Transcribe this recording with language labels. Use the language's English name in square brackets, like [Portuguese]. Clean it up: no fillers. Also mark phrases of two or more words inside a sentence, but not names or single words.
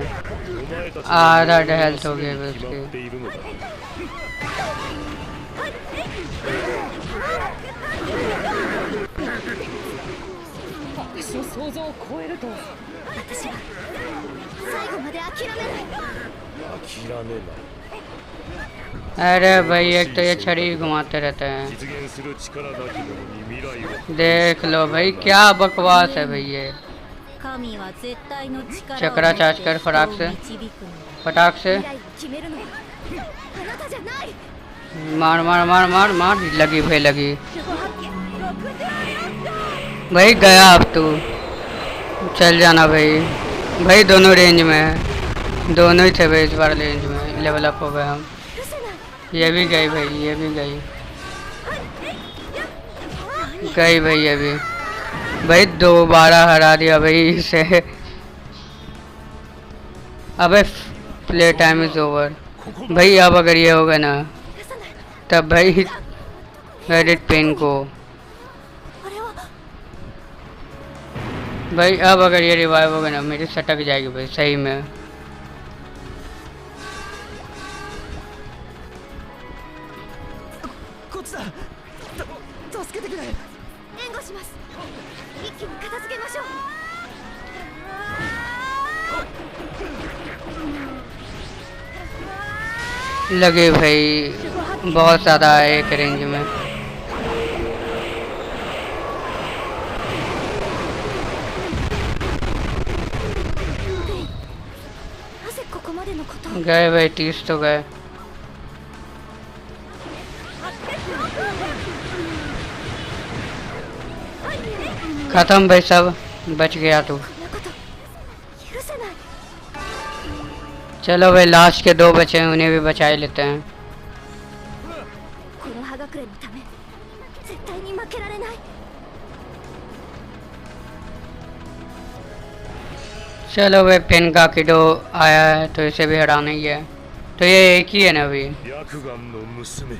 [Japanese] お前たち [Hindi] आधा हेल्थ हो गया भाई [Japanese] 決まっ [Hindi] उसकी. [Japanese] ているのだ私の想像を超えると私は最後まで諦めない。諦めない [Hindi] अरे भाई एक तो ये छड़ी घुमाते रहते हैं. [Japanese] 実現する力なき者に未来を [Hindi] देख लो भाई क्या बकवास है भाई ये. [Japanese] 神は絶対の力を [Hindi] चक्रा चार्ज कर फटाक से. [Japanese] 導くの。 [Hindi] फटाक से [Japanese] 未来を決めるのはあなたじゃない。 [Hindi] मार मार मार मार मार. लगी भाई लगी. भाई गया अब तू. चल जाना भाई. भाई दोनों रेंज में है. दोनों ही थे भाई इस बार रेंज में. [English] level up [Hindi] हो गए हम. [Japanese] 許せない。 [Hindi] ये भी गई भाई ये भी गई. गई भाई ये भी. भाई दोबारा हरा दिया भाई इसे. अबे [English] play time is over. [Hindi] भाई अब अगर ये होगा ना [Japanese] 許さない。 [Hindi] तब भाई एडिट पेन को. [Japanese] あれは [Hindi] भाई अब अगर ये रिवाइव होगा ना मेरी सटक जाएगी भाई सही में. [Japanese] こっちだ。助けてくれ。援護します。一気に片付けましょう。 [Hindi] लगे भाई बहुत ज़्यादा है एक रेंज में. [Japanese] なぜここまでのことを。 [Hindi] गए भाई 30 तो गए. खत्म भाई सब. बच गया तू. [Japanese] こんなこと許せない。 [Hindi] चलो भाई लास्ट के 2 बचे हैं उन्हें भी बचा ही लेते हैं. [Japanese] この葉隠れのため絶対に負けられない。 [Hindi] चलो भाई पेन का किडो आया है तो इसे भी हटाना ही है. तो ये एक ही है ना अभी. [Japanese] 白眼の娘